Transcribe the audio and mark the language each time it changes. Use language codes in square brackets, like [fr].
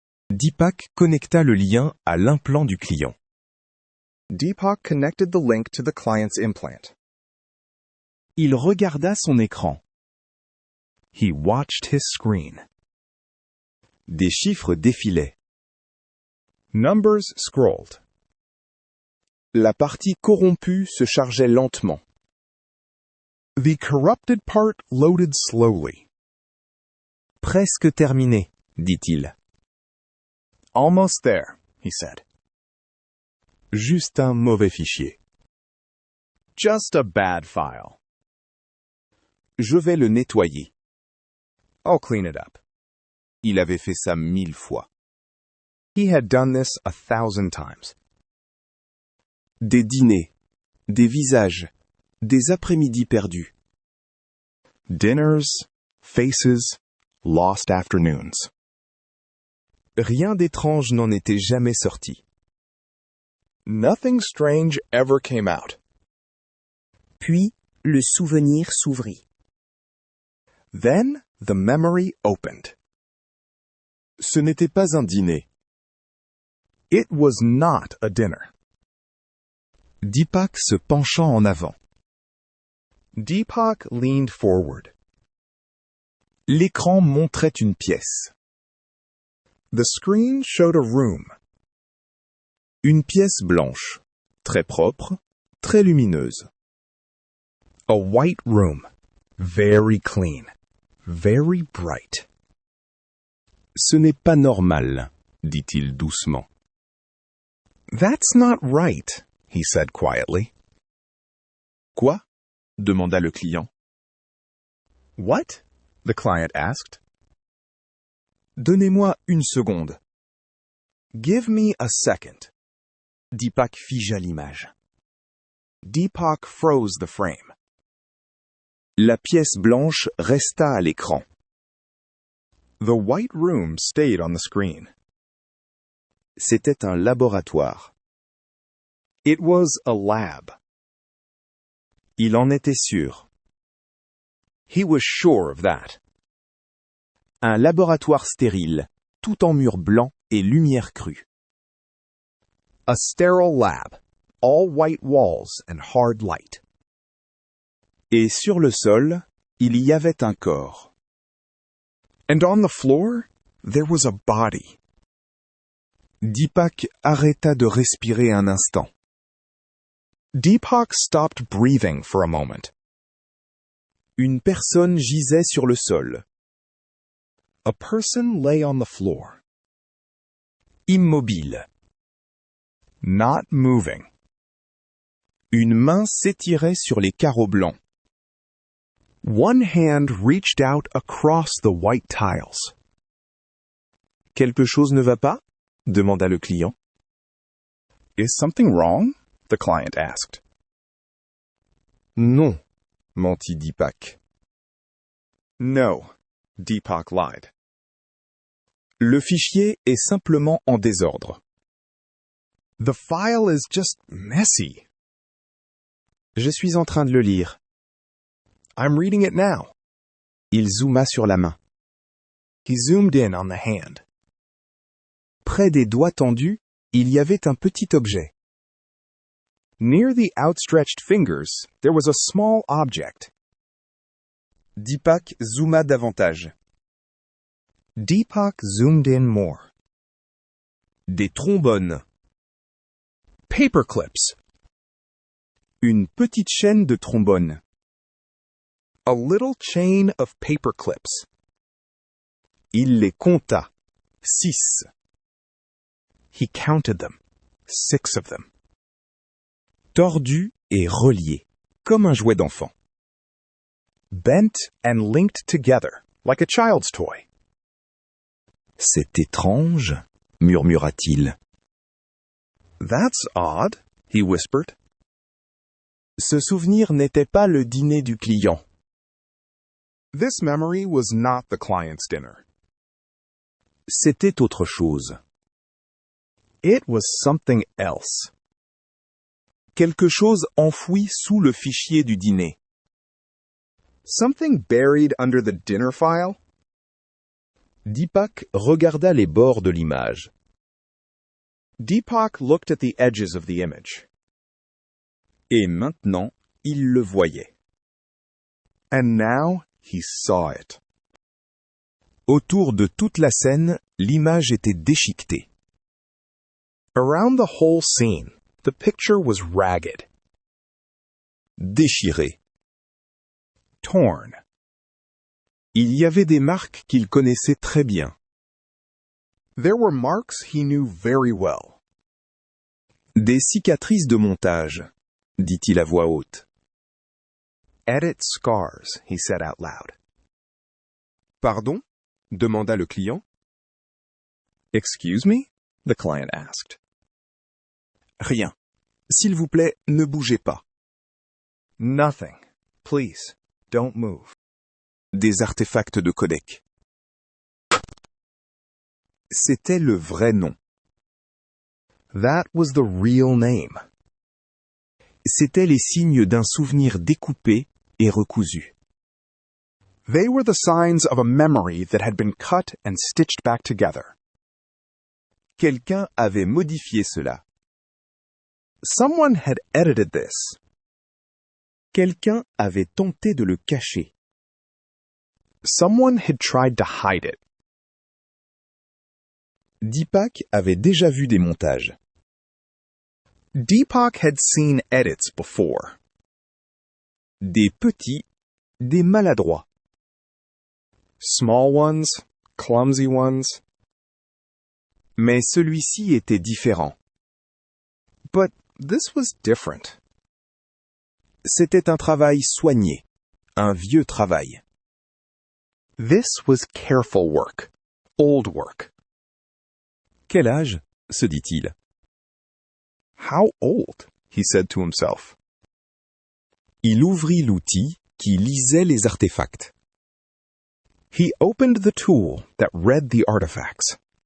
[fr] Deepak connecta le lien à l'implant du client. [en] Deepak connected the link to the client's implant. [fr] Il regarda son écran. [en] He watched his screen. [fr] Des chiffres défilaient. [en] Numbers scrolled. [fr] La partie corrompue se chargeait lentement. [en] The corrupted part loaded slowly. [fr] Presque terminé, dit-il. [en] Almost there, he said. [fr] Juste un mauvais fichier. [en] Just a bad file. [fr] Je vais le nettoyer. [en] I'll clean it up. [fr] Il avait fait ça 1000 fois. [en] He had done this 1,000 times. [fr] Des dîners, des visages, des après-midi perdus. [en] Dinners, faces, lost afternoons. [fr] Rien d'étrange n'en était jamais sorti. [en] Nothing strange ever came out. [fr] Puis, le souvenir s'ouvrit. [en] Then the memory opened. [fr] Ce n'était pas un dîner. [en] It was not a dinner. [fr] Deepak se penchant en avant. [en] Deepak leaned forward. [fr] L'écran montrait une pièce. [en] The screen showed a room. [fr] Une pièce blanche, très propre, très lumineuse. [en] A white room, very clean, very bright. [fr] Ce n'est pas normal, dit-il doucement. [en] That's not right, he said quietly. [fr] Quoi? Demanda le client. [en] What? The client asked. [fr] Donnez-moi une seconde. [en] Give me a second. [fr] Deepak figea l'image. [en] Deepak froze the frame. [fr] La pièce blanche resta à l'écran. [en] The white room stayed on the screen. [fr] C'était un laboratoire. [en] It was a lab. [fr] Il en était sûr. [en] He was sure of that. [fr] Un laboratoire stérile, tout en murs blancs et lumière crue. [en] A sterile lab, all white walls and hard light. [fr] Et sur le sol, il y avait un corps. [en] And on the floor, there was a body. [fr] Deepak arrêta de respirer un instant. [en] Deepak stopped breathing for a moment. [fr] Une personne gisait sur le sol. [en] A person lay on the floor. Immobile. Not moving. [fr] Une main s'étirait sur les carreaux blancs. [en] One hand reached out across the white tiles. [fr] Quelque chose ne va pas? Demanda le client. [en] Is something wrong? The client asked. [fr] Non, mentit Deepak. [en] No, Deepak lied. [fr] Le fichier est simplement en désordre. [en] The file is just messy. [fr] Je suis en train de le lire. [en] I'm reading it now. [fr] Il zooma sur la main. [en] He zoomed in on the hand. [fr] Près des doigts tendus, il y avait un petit objet. [en] Near the outstretched fingers, there was a small object. [fr] Deepak zooma davantage. [en] Deepak zoomed in more. [fr] Des trombones. [en] Paperclips. [fr] Une petite chaîne de trombones. [en] A little chain of paperclips. [fr] Il les compta. [en] 6. He counted them. 6 of them. [fr] Tordu et relié, comme un jouet d'enfant. [en] Bent and linked together, like a child's toy. [fr] C'est étrange, murmura-t-il. [en] That's odd, he whispered. [fr] Ce souvenir n'était pas le dîner du client. [en] This memory was not the client's dinner. [fr] C'était autre chose. [en] It was something else. [fr] Quelque chose enfoui sous le fichier du dîner. [en] Something buried under the dinner file? [fr] Deepak regarda les bords de l'image. [en] Deepak looked at the edges of the image. [fr] Et maintenant, il le voyait. [en] And now, he saw it. [fr] Autour de toute la scène, l'image était déchiquetée. [en] Around the whole scene, the picture was ragged. Déchiré. Torn. [fr] Il y avait des marques qu'il connaissait très bien. [en] There were marks he knew very well. [fr] Des cicatrices de montage, dit-il à voix haute. [en] Edit scars, he said out loud. [fr] Pardon? Demanda le client. [en] Excuse me? The client asked. [fr] Rien. S'il vous plaît, ne bougez pas. [en] Nothing. Please, don't move. [fr] Des artefacts de codec. C'était le vrai nom. [en] That was the real name. [fr] C'étaient les signes d'un souvenir découpé et recousu. [en] They were the signs of a memory that had been cut and stitched back together. [fr] Quelqu'un avait modifié cela. [en] Someone had edited this. [fr] Quelqu'un avait tenté de le cacher. [en] Someone had tried to hide it. [fr] Deepak avait déjà vu des montages. [en] Deepak had seen edits before. [fr] Des petits, des maladroits. [en] Small ones, clumsy ones. [fr] Mais celui-ci était différent. [en] But this was different. [fr] C'était un travail soigné, un vieux travail. [en] This was careful work, old work. [fr] Quel âge? Se dit-il. [en] How old? He said to himself. [fr] Il ouvrit l'outil qui lisait les artefacts. [en] He opened the tool that read the artifacts.